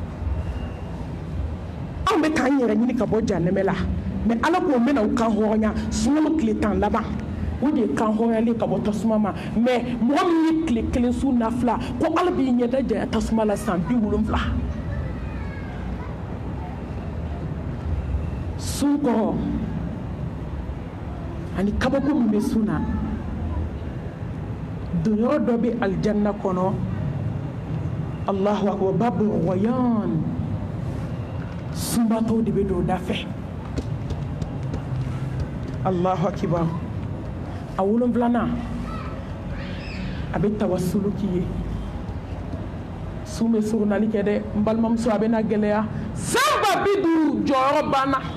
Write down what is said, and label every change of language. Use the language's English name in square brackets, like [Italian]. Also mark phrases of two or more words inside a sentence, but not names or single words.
[Bambara] anw bɛ k'an yɛrɛ ɲini ka bɔ jahanɛmɛ la mais ala k'o mɛna u kan hɔrɔnya sunkalo tile 10 laban o de ye kan hɔrɔnyalen ka bɔ tasuma ma mais mɔgɔ min ye tile kelen su nafila ko ala b'i ɲɛda janya tasuma la san 70 sun kɔrɔ ani kabako min bɛ sun na donyɔrɔ dɔ bɛ alijanna kɔnɔ [Arabic] الله أكبر باب الريان [Bambara] sunbatɔw de bɛ don o da fɛ [Arabic] الله أكبر [Bambara] a 7nan a bɛ tawasulu k'i ye sun bɛ surunali kɛ dɛ n balimamuso a bɛ na gɛlɛya san 50 jɔyɔrɔ banna